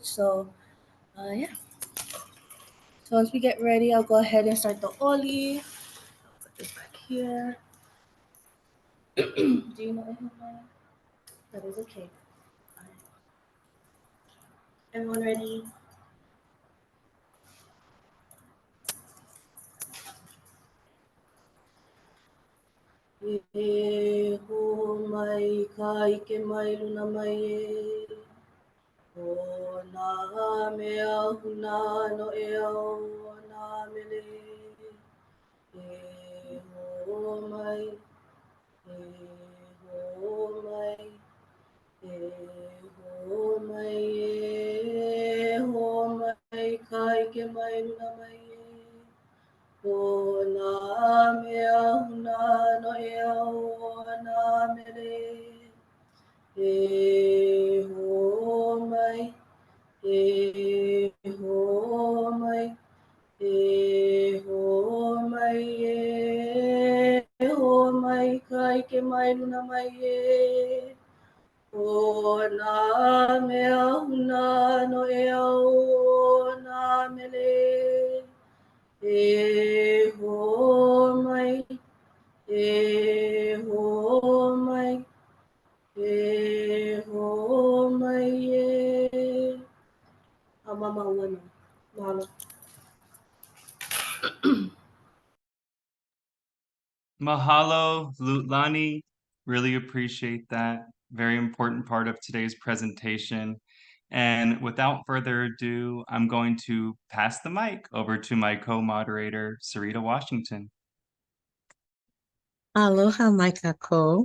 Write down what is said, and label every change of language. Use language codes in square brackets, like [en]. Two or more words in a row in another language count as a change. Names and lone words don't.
[en] So, yeah. So once we get ready, I'll go ahead and start the Oli. Put this back here. Do you know anything? That is okay. Everyone ready? [haw] E ho mai kai ke mai luna mai e. O nā mea huna no e au nā mele. E ho mai, e ho mai, e ho mai, e ho mai kai ke mai luna mai e. O nā mea huna no e au nā mele. E ho mai, e ho mai, e ho mai, e ho mai kai ke mai luna mai e. O nā mea huna no e au nā mele. E ho mai, e ho mai, e ho mai e. Mama wana. Mahalo. Mahalo, Lutlani. [en] Really appreciate that. Very important part of today's presentation. And without further ado, I'm going to pass the mic over to my co-moderator, Sarita Washington. [haw] Aloha, my kako.